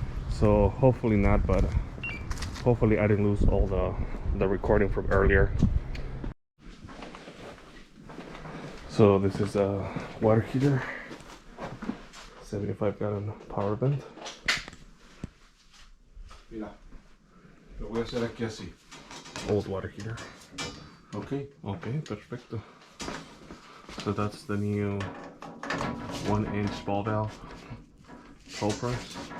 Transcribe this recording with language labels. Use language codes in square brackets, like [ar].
[en] So hopefully not, but hopefully I didn't lose all the recording from earlier. So this is a water heater, 75-gallon power vent. [es] Mira, lo voy a hacer aquí así. [en] Old water heater. Okay. [es] Okay, perfecto. [en] So that's the new 1-inch ball valve toe press.